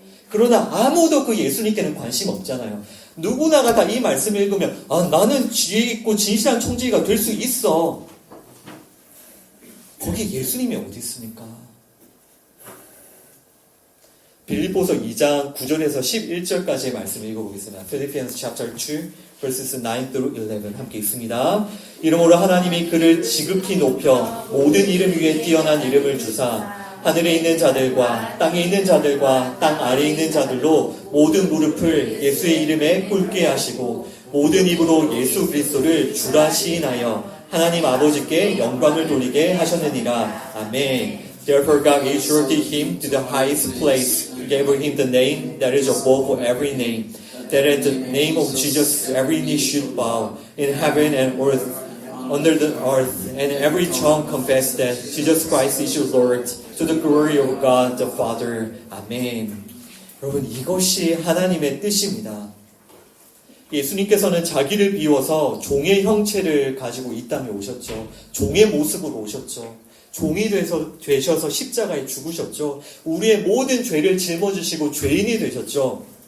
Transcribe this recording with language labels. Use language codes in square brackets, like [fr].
[ko] 그러나 아무도 그 예수님께는 관심 없잖아요. 누구나가 다 이 말씀을 읽으면 나는 지혜 있고 진실한 청지기가 될 수 있어. 거기 예수님이 어디 있습니까? 빌립보서 2장 9절에서 11절까지의 말씀 읽어보겠습니다. [en] Philippians chapter 2 verses 9 through 11 [ko] 함께 있습니다. 이러므로 하나님이 그를 지극히 높여 모든 이름 위에 뛰어난 이름을 주사 하늘에 있는 자들과 땅에 있는 자들과 땅 아래에 있는 자들로 모든 무릎을 예수의 이름에 꿇게 하시고 모든 입으로 예수 그리스도를 주라 시인하여 하나님 아버지께 영광을 돌리게 하셨느니라. 아멘. [en] Therefore God exalted him to the highest place, gave him the name that is above every name, that at the name of Jesus every knee should bow, in heaven and earth, under the earth, and every tongue confess that Jesus Christ is your Lord, to the glory of God the Father. [ko] 아멘. 여러분, 이것이 하나님의 뜻입니다. 예수님께서는 자기를 비워서 종의 형체를 가지고 이 땅에 오셨죠. 종의 모습으로 오셨죠. 종이 되셔서 십자가에 죽으셨죠. 우리의 모든 죄를 짊어지시고 죄인이 되셨죠.